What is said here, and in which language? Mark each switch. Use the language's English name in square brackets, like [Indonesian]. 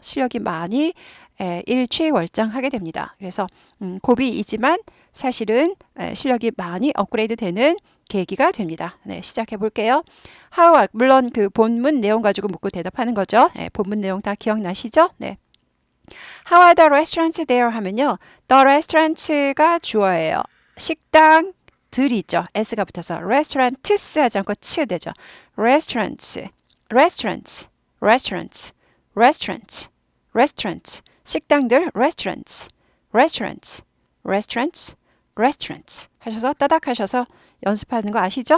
[Korean] 실력이 많이 일취월장하게 됩니다. 그래서 고비이지만 사실은 실력이 많이 업그레이드 되는 계기가 됩니다. 네, 시작해 볼게요. 물론 그 본문 내용 가지고 묻고 대답하는 거죠. 본문 내용 다 기억나시죠? 네. [English] How are the restaurants there [Korean] 하면요. The restaurants가 주어예요. 식당들이 있죠. S가 붙어서 restaurants 하지 않고 치 되죠. restaurants, restaurants, restaurants, restaurants, restaurants. 식당들 restaurants, restaurants, restaurants, restaurants 하셔서 따닥 하셔서 연습하는 거 아시죠?